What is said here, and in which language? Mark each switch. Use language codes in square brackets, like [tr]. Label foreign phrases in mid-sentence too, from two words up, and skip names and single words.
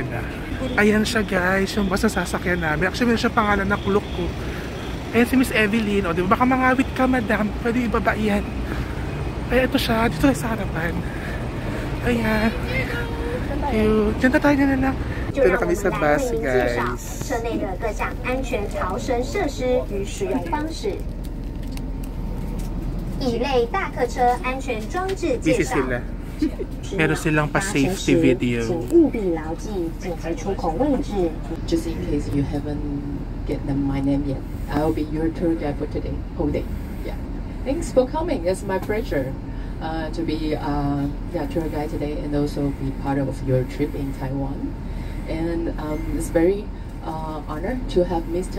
[tl] Ayan siya guys, yung bus na sasakyan namin. Actually, meron siya pangalan na Klook ko. Ayan si Miss Evelyn. O, diba? Baka mangawit ka, madam. Pwede ibaba yan. Ay, ito siya. Dito sa harapan. Ayan. Diyan na tayo na lang. Ito na kami sa bus, guys. [zh] 车内的各项安全逃生设施与使用方式。乙类大客车安全装置介绍。 [tl] Meron silang pa- [en] safety video. [zh] 请务必牢记紧急出口位置。 [en] Just in case you haven't get my name yet, I'll be your tour guide for today, whole day. Yeah. Thanks for coming. It's my pleasure to be tour guide today and also be part of your trip in Taiwan. And it's very honored to have Mr.